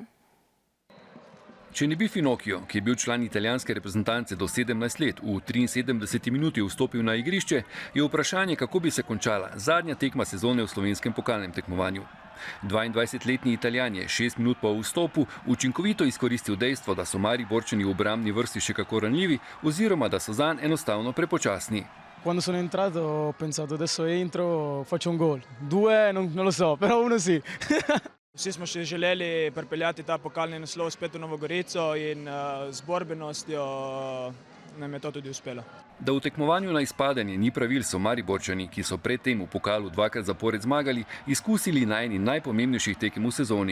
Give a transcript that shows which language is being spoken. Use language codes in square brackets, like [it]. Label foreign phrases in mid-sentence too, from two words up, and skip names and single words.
[sl] Če ne bi Finocchio, ki je bil član italijanske reprezentance do 17 let, v 73 minuti vstopil na igrišče, je vprašanje, kako bi se končala zadnja tekma sezone v slovenskem pokalnem tekmovanju. 22-letni Italijan je 6 minut po vstopu učinkovito izkoristil dejstvo, da so Mariborčani v obrambni vrsti še kako ranljivi oziroma da so zanj enostavno prepočasni. [it] Quando sono entrato ho pensato adesso entro, faccio un gol. 2 non lo so, però 1 sì. [sl] Vsi smo še želeli pripeljati ta pokalni naslov spet v Novo Gorico in z borbenostjo nam je to tudi uspelo. Da v tekmovanju na izpadanje ni pravil, so Mariborčani, ki so predtem v pokalu dvakrat zapored zmagali, izkusili na eni najpomembnejših tekem v sezoni.